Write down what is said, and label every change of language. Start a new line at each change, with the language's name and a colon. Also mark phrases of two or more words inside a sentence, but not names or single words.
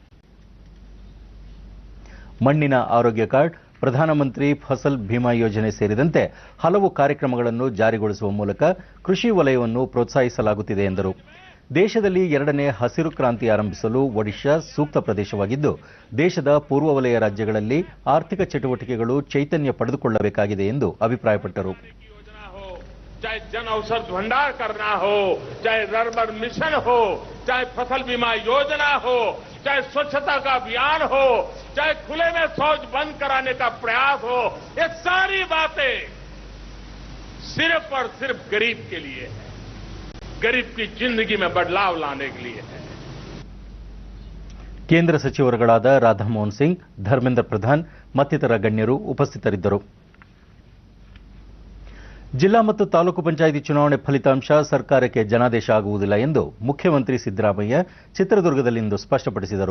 Kannada: ಮಣ್ಣಿನ ಆರೋಗ್ಯ ಕಾರ್ಡ್, ಪ್ರಧಾನಮಂತ್ರಿ ಫಸಲ್ ಭೀಮಾ ಯೋಜನೆ ಸೇರಿದಂತೆ ಹಲವು ಕಾರ್ಯಕ್ರಮಗಳನ್ನು ಜಾರಿಗೊಳಿಸುವ ಮೂಲಕ ಕೃಷಿ ವಲಯವನ್ನು ಪ್ರೋತ್ಸಾಹಿಸಲಾಗುತ್ತಿದೆ ಎಂದರು. ದೇಶದಲ್ಲಿ 2ನೇ ಹಸಿರು ಕ್ರಾಂತಿ ಆರಂಭಿಸಲು ಒಡಿಶಾ ಸೂಕ್ತ ಪ್ರದೇಶವಾಗಿದ್ದು ದೇಶದ ಪೂರ್ವ ವಲಯ ರಾಜ್ಯಗಳಲ್ಲಿ ಆರ್ಥಿಕ ಚಟುವಟಿಕೆಗಳು ಚೈತನ್ಯ ಪಡೆದುಕೊಳ್ಳಬೇಕಾಗಿದೆ ಎಂದು ಅಭಿಪ್ರಾಯಪಟ್ಟರು.
Hindi: चाहे जन औषध भंडार करना हो, चाहे रर्बन मिशन हो, चाहे फसल बीमा योजना हो, चाहे स्वच्छता का अभियान हो, चाहे खुले में शौच बंद कराने का प्रयास हो, ये सारी बातें सिर्फ और सिर्फ गरीब के लिए है, गरीब की जिंदगी में बदलाव लाने के लिए है.
Kannada: ಕೇಂದ್ರ ಸಚಿವರುಗಳಾದ ರಾಧಾಮೋಹನ್ ಸಿಂಗ್, ಧರ್ಮೇಂದ್ರ ಪ್ರಧಾನ್ ಮತ್ತಿತರ ಗಣ್ಯರು ಉಪಸ್ಥಿತರಿದ್ದರು. ಜಿಲ್ಲಾ ಮತ್ತು ತಾಲೂಕು ಪಂಚಾಯಿತಿ ಚುನಾವಣೆ ಫಲಿತಾಂಶ ಸರ್ಕಾರಕ್ಕೆ ಜನಾದೇಶ ಆಗುವುದಿಲ್ಲ ಎಂದು ಮುಖ್ಯಮಂತ್ರಿ ಸಿದ್ದರಾಮಯ್ಯ ಚಿತ್ರದುರ್ಗದಲ್ಲಿಂದು ಸ್ಪಷ್ಟಪಡಿಸಿದರು.